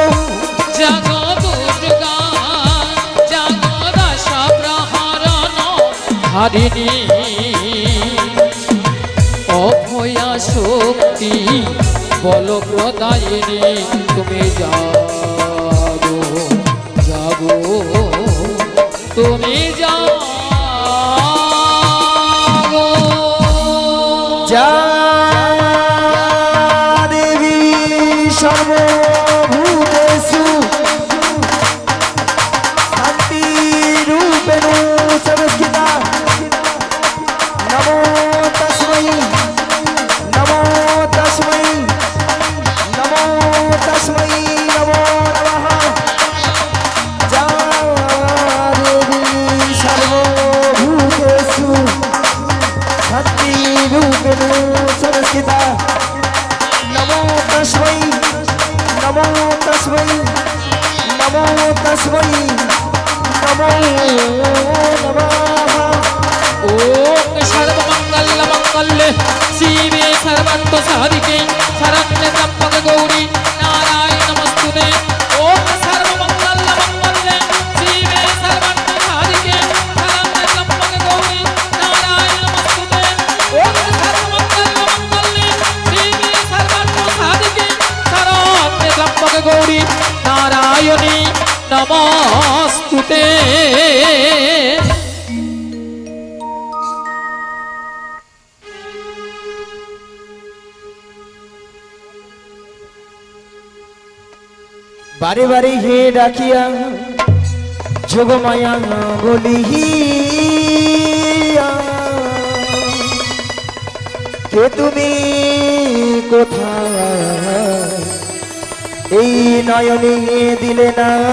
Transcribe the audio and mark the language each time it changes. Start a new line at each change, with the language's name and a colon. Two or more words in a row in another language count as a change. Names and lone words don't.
Bangla: জাগো দুর্গা জাগো দশ প্রহরণ ধারিণী অভয়া শক্তি বল প্রদায়িনী তুমি জাগো জাগো তুমি জাগো
Sanskrit: যা দেবী সর্বভূতেষু শান্তি রূপেণ সংস্থিতা নমো তস্मै নমো তস্मै নমো তস্मै নমো নমঃ যা দেবী সর্বভূতেষু শান্তি রূপেণ সংস্থিতা নমো তস্मै নমো তস্मै নমো তস্मै নমো নমঃ ओम सर्वमंगल मंगल्ये शिवे सर्वार्थ साधिके शरण्ये त्र्यंबके गौरी नारायणी नमस्तुते ओम सर्वमंगल मंगल्ये शिवे सर्वार्थ साधिके शरण्ये त्र्यंबके गौरी नारायणी नमस्तुते ओम सर्वमंगल मंगल्ये शिवे सर्वार्थ साधिके शरण्ये त्र्यंबके गौरी नारायणी नमस्तुते
Bangla: বারে বারে হে ডাকিয়া যোগমায়া বলিয়া কে তুমি কোথায় এই নয়নে দিলে না